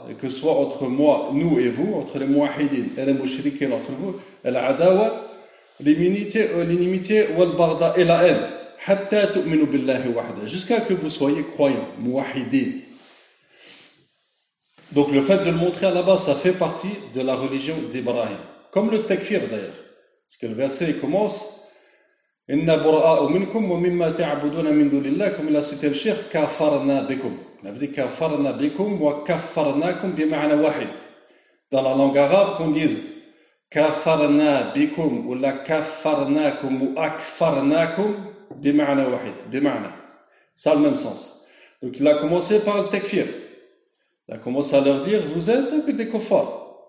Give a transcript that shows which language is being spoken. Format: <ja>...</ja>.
<fr>Et que ce soit entre moi, nous et vous, entre les mouahidines et les mouchriquines, entre vous, l'adawa, l'inimitié ou le barda et la haine,</fr> <ar>حتى تؤمنوا بالله وحده,</ar> <fr>jusqu'à que vous soyez croyants, mouahidine. Donc le fait de le montrer à la base, ça fait partie de la religion d'Ibrahim. Comme le takfir d'ailleurs. Parce que le verset commence,</fr> <ar>إِنَّ بُرَآءُ مِنْكُمْ وَمِمَّا تَعْبُدُونَ مِنْ دُونِ اللَّهِ,</ar> <fr>comme il a cité le shaykh,</fr> <ar>كَفَرْنَا بِكُمْ.</ar> <fr>Il a dit</fr> <ar>كَفَرْنَا بِكُمْ وَكَفَرْنَاكُمْ بِمَعْنَا وَحِدْ.</ar> <fr>Dans la langue arabe, qu'on dise kafarna bikum ou la kafarnakum ou akfarnakum,</fr> <ar>bima'na wahid, bima'na.</ar> <fr>Ça a le même sens. Donc il a commencé par le takfir. Il a commencé à leur dire, vous êtes des kuffars.</fr>